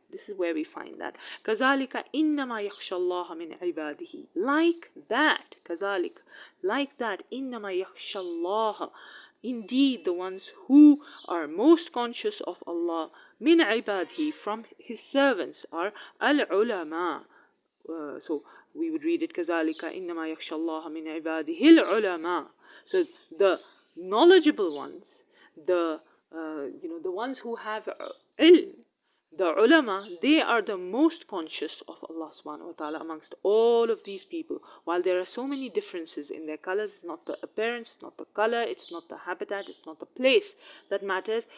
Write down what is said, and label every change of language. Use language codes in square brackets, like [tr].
[en] This is where we find that [ar] كذلك إنما يخشى الله من عباده. [en] Like that, كذلك, like that, [ar] إنما يخشى الله, [en] indeed the ones who are most conscious of Allah, [ar] min ibadihi, [en] from His servants, are al-ulama. So we would read it [ar] كذلك إنما يخشى الله من عباده العلماء. [en] So the knowledgeable ones, the ones who have ilm, the ulama, they are the most conscious of Allah subhanahu wa ta'ala amongst all of these people. While there are so many differences in their colors, it's not the appearance, it's not the color, it's not the habitat, it's not the place that matters.